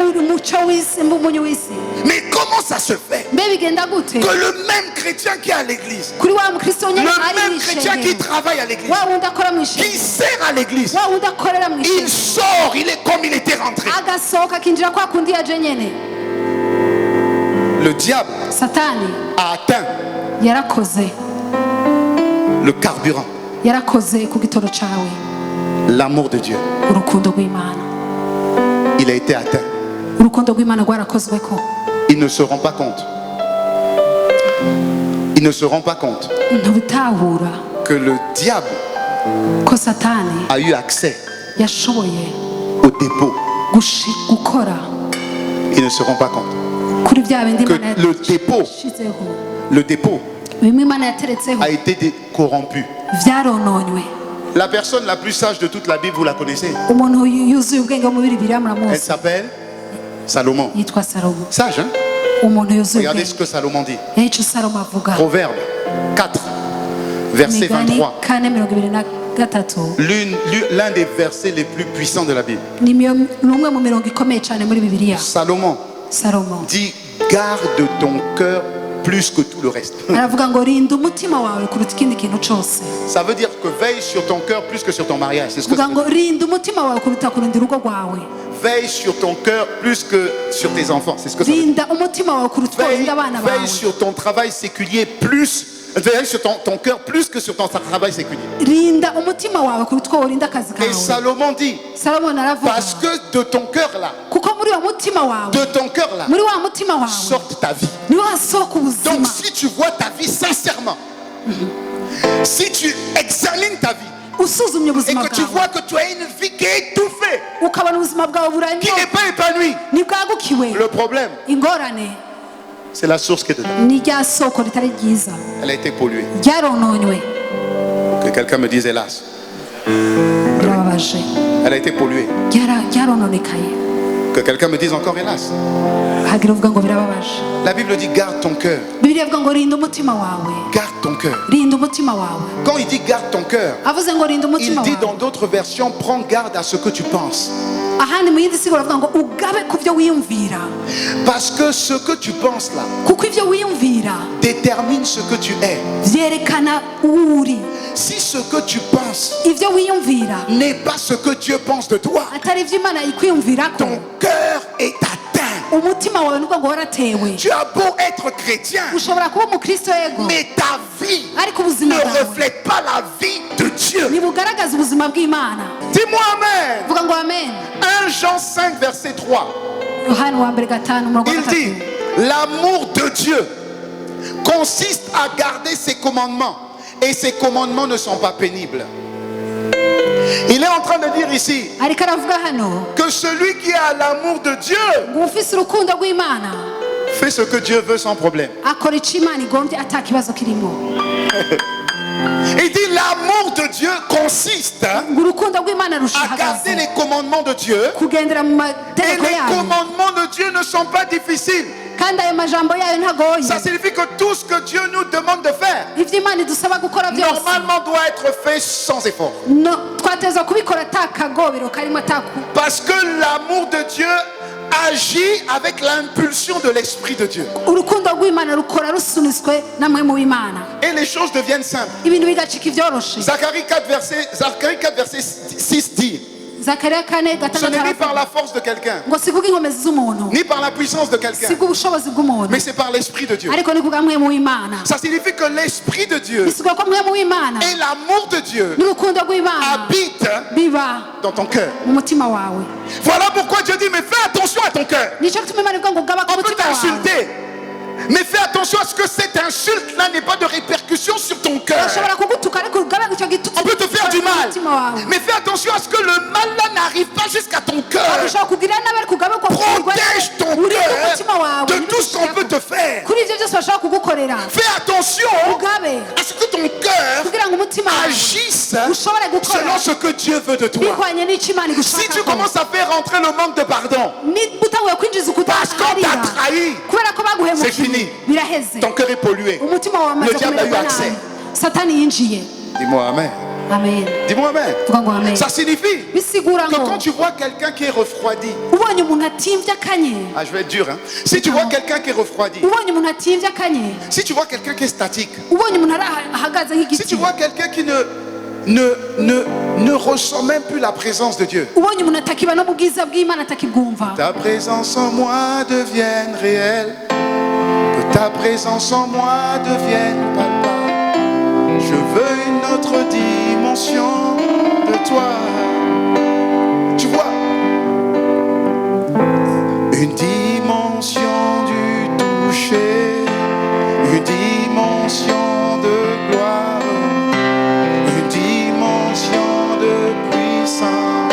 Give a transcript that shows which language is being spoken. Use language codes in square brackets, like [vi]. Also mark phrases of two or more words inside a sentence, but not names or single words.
[fr] Mais comment ça se fait que le même chrétien qui est à l'église, le même chrétien qui travaille à l'église, qui sert à l'église, il sort, il est comme il était rentré. Le diable a atteint le carburant [rn] yarakoze ku gitoro cawe. [fr] L'amour de Dieu, [rn] Urukundo rw'Imana. [fr] il a été atteint. [rn] Urukundo rw'Imana rwarakozweko. [fr] Ils ne se rendent pas compte. Ils ne se rendent pas compte [rn] Ntubitahura [fr] que le diable [rn] ko Satani [fr] a eu accès [rn] yashoboye [fr] au dépôt. [rn] gukora [fr] Ils ne se rendent pas compte [rn] kuri vya bindi [fr] que [rn] Imana [fr] le dépôt [rn] bimwe Imana yateretseho [fr] a été corrompu. [rn] vyarononywe. [fr] La personne la plus sage de toute la Bible, vous la connaissez. [rn] Umuntu yuzuye ubwenge mu Bibiliya [fr] Elle [rn] muramuzi. [fr] s'appelle Salomon. [rn] Yitwa Salomo. [fr] Sage, hein? [rn] Umuntu yuzuye [fr] Regardez ce [rn] ubwenge. [fr] que Salomon dit. [rn] Nicyo Salomo avuga. [fr] Proverbe 4, verset [rn] Migani [fr] 23. 4:23. L'un des versets les plus puissants de la Bible. [rn] Ni umwe mu mirongo ikomeye cyane muri Bibiliya. [fr] Salomon [rn] Salomo [fr] dit, garde ton cœur plus que tout le reste. [rn] aravuga ngo rinda umutima wawe kuruta ikindi kintu cyose. [fr] Ça veut dire que veille sur ton cœur plus que sur ton mariage. C'est ce que ça [rn] Avuga [fr] veut [rn] ngo [fr] dire. [rn] rinda umutima wawe kuruta kurinda urugo rwawe. [fr] Veille sur ton cœur plus que sur tes enfants. C'est ce que ça veut dire. [rn] Rinda umutima wawe kuruta uko urinda abana [fr] Veille [rn] bawe. [fr] sur ton travail séculier plus. Veille sur ton cœur plus que sur ton travail séculier. [rn] Rinda umutima wawe kuruta uko urinda akazi [fr] Et [rn] kawe. [fr] Salomon dit, [rn] Salomon aravuga [fr] parce que de ton cœur là, [rn] kuko muri uwo mutima wawe, [fr] de ton cœur là, [rn] muri wa mutima wawe [fr] sorte ta vie. [rn] niho hasohoka ubuzima. [fr] Donc si tu vois ta vie sincèrement, si tu examines ta vie [rn] usuzumye [fr] et [rn] ubuzima [fr] que tu [rn] bwawe [fr] vois que tu as une vie qui est étouffée, [rn] ukabona ubuzima bwawe [fr] qui n'est pas épanouie, [rn] ntibwagukiwe, [fr] le problème, [rn] ingorane [fr] c'est la source qui est dedans. [rn] ni rya soko ritari ryiza, [fr] Elle a été polluée. [rn] ryarononywe. [fr] Que quelqu'un me dise hélas. [rn] Birababaje, [fr] Elle a été polluée. [rn] ryarononekaye. [fr] Que quelqu'un me dise encore hélas. [rn] hagira uvuga ngo birababaje. [fr] La Bible dit garde ton cœur. [rn] Bibiliya ivuga ngo rinda umutima wawe, [fr] Garde ton cœur. [rn] rinda umutima wawe. [fr] Quand il dit garde ton cœur, [rn] avuze ngo rinda [fr] il [rn] umutima [fr] dit dans [rn] wawe, [fr] d'autres versions, prends garde à ce que tu penses. [rn] ahandi mu yindi siguro avuga ngo ugabe ku byo wiyumvira, [fr] Parce que ce que tu penses là [rn] kuko ibyo wiyumvira [fr] détermine ce que tu es. [rn] byerekana uwo uri. [fr] Si ce que tu penses [rn] Ibyo wiyumvira [fr] n'est pas ce que Dieu pense de toi, [rn] atari ibyo Imana ikwiyumvirako, [fr] ton cœur est atteint. [rn] umutima wawe nubwo ngo waratewe. [fr] Tu as beau être chrétien, [rn] Ushobora kuba umukristo yego, [fr] mais ta vie [rn] ariko [fr] ne [rn] ubuzima bwawe [fr] reflète pas la vie de Dieu. [rn] ntibugaragaza ubuzima bw'Imana. [fr] Dis-moi Amen. [rn] Vuga ngo amen. [fr] 1 Jean 5, verset 3. [rn] Yohana wa mbere 5 umurongo wa [fr] Il dit, 3. l'amour de Dieu consiste à garder ses commandements. Et ses commandements ne sont pas pénibles. Il est en train de dire ici [rn] ariko aravuga hano [fr] que celui qui a l'amour de Dieu [rn] ngo ufise urukundo rw'Imana [fr] fait ce que Dieu veut sans problème. [rn] akora icyo Imana igombye atakibazo kirimo. [fr] Il dit l'amour de Dieu consiste [rn] ngo urukundo rw'Imana [fr] à garder [rn] rushahagaze [fr] les commandements de Dieu. [rn] kugendera mu [fr] Et [rn] mategeko [fr] les [rn] yayo, [fr] commandements de Dieu ne sont pas difficiles. [rn] kandi ayo majambo yayo ntagoye. [fr] Ça signifie que tout ce que Dieu nous demande de faire, [rn] Ibyo Imana idusaba gukora byose [fr] normalement doit être fait sans effort. [rn] twateza kubikora atakagobero karimo ataku, [fr] Parce que l'amour de Dieu agit avec l'impulsion de l'Esprit de Dieu. [rn] urukundo rw'Imana rukora rusunitswe namwe mu Imana, [fr] Et les choses deviennent simples. [rn] ibintu bigacika ibyoroshe. [fr] Zacharie 4, verset 6 dit, [rn] Zakariya 4:6 [fr] ce n'est ni par [rn] aravuga [fr] la force de quelqu'un, [rn] ngo si kubw'inkomezi z'umuntu, [fr] ni par la puissance de quelqu'un, [rn] si kubw'ubushobozi bw'umuntu, [fr] mais c'est par l'Esprit de Dieu. [rn] ariko ni kubwa mwe mu Imana. [fr] Ça signifie que l'Esprit de Dieu [rn] Bisigura ko mwe mu Imana [fr] et l'amour de Dieu [rn] n'urukundo rw'Imana [fr] habitent [rn] biba [fr] dans ton cœur. [rn] mu mutima wawe. [fr] Voilà pourquoi Dieu dit, mais fais attention à ton cœur. [rn] Nicyo gituma Imana ivuga ngo gaba ku [fr] On peut [rn] mutima wawe. [fr] t'insulter, mais fais attention à ce que cette insulte-là n'ait pas de répercussion sur ton cœur. [rn] Bashobora kugutuka ariko ugabe icyo gitutsi [fr] On peut te faire du [rn] mu [fr] mal, [rn] mutima wawe. [fr] mais fais attention à ce que le mal-là n'arrive pas jusqu'à ton cœur. [rn] Ushobora kugira nabi ariko ugabe ko [fr] Protège ton cœur de tout ce qu'on peut te faire. [rn] kuri ibyo byose bashobora kugukorera. [fr] Fais attention [rn] Ugabe [fr] à ce que ton cœur [rn] kugira ngo umutima wawe [fr] agisse [rn] ushobore gukora [fr] selon ce que Dieu veut de toi. [rn] bihwanye n'icyo Imana [fr] Si [rn] igushaka. [fr] tu commences à faire rentrer le manque de pardon, [rn] niba utanguye kwinjiza [fr] parce qu'on [rn] ukutaharira [fr] t'a trahi, [rn] kubera ko [fr] c'est fini. [rn] baguhemukiye biraheze, [fr] ton cœur est pollué. [rn] umutima wawe [fr] Le [rn] amaze [fr] diable a eu [rn] kumererwa [fr] accès. [rn] nabi, Satani yinjiye. [fr] Dis-moi Amen. [rn] Amen. [fr] Dis-moi Amen. [rn] Vuga ngo amen. [fr] Ça signifie [rn] Bisigura [fr] que [rn] ngo [fr] quand tu vois quelqu'un qui est refroidi, [rn] ubonye umuntu atimvye akanye, [fr] ah, je vais être dur, hein. Si tu vois quelqu'un qui est refroidi, [rn] ubonye umuntu atimvye akanye, [fr] si tu vois quelqu'un qui est statique, [rn] ubonye umuntu ahagaze [fr] si tu [rn] nk'igiti, [fr] vois quelqu'un qui ne ressent même plus la présence de Dieu, [rn] ubonye umuntu atakiba no mu bwiza bw'Imana atakibwumva, [fr] ta présence en moi devienne réelle, que ta présence en moi devienne palpable. Je veux une autre dimension toi. Tu vois, une dimension du toucher, une dimension de gloire, une dimension de puissance.